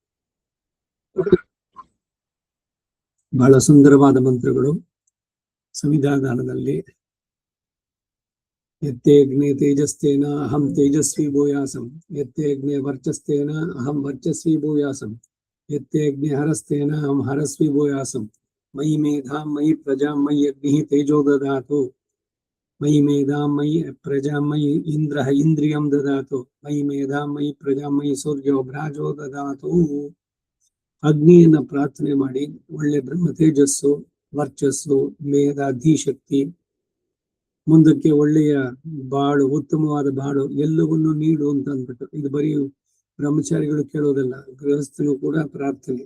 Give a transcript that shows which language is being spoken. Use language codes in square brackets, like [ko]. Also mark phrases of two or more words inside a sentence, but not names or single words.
[kn] ಬಹಳ ಸುಂದರವಾದ ಮಂತ್ರಗಳು ಸಂವಿಧಾನದಲ್ಲಿ. [sa] ಯತ್ತೇಗ್ನೇ ತೇಜಸ್ತೇನ ಅಹಂ ತೇಜಸ್ವಿ ಭೂಯಾಸಂ, ಯತ್ತೇಗ್ನೇ ವರ್ಚಸ್ತೇನ ಅಹಂ ವರ್ಚಸ್ವಿ ಭೂಯಾಸಂ, ಯತ್ತೇಗ್ನೇ ಹರಸ್ತೇನ ಅಹಂ ಹರಸ್ವಿ ಭೂಯಾಸಂ, ಮಯಿ ಮೇಧಾಂ ಮಯಿ ಪ್ರಜಾಂ ಮಯಿ ಅಗ್ನಿ ತೇಜೋ ದದಾತು, ಮಯಿ ಮೇಧಾಂ ಮಯಿ ಪ್ರಜಾಂ ಮಯಿ ಇಂದ್ರ ಇಂದ್ರಿಯಂ ದದಾತು, ಮಯಿ ಮೇಧಾಂ ಮಯಿ ಪ್ರಜಾಂ ಮಯಿ ಸೂರ್ಯೋ ಭ್ರಾಜೋ ದದಾತು. [kn] ಅಗ್ನಿಯನ್ನ ಪ್ರಾರ್ಥನೆ ಮಾಡಿ ಒಳ್ಳೆ ಬ್ರಹ್ಮ ತೇಜಸ್ಸು, ವರ್ಚಸ್ಸು, ಮೇಧ, ಧೀಶಕ್ತಿ, ಮುಂದಕ್ಕೆ ಒಳ್ಳೆಯ ಬಾಳು, ಉತ್ತಮವಾದ ಬಾಳು ಎಲ್ಲವನ್ನೂ ನೀಡು ಅಂತ ಅಂದ್ಬಿಟ್ಟು. ಇದು ಬರೀ ಬ್ರಹ್ಮಚಾರಿಗಳು ಕೇಳೋದಲ್ಲ, ಗೃಹಸ್ಥನು ಕೂಡ ಪ್ರಾರ್ಥನೆ.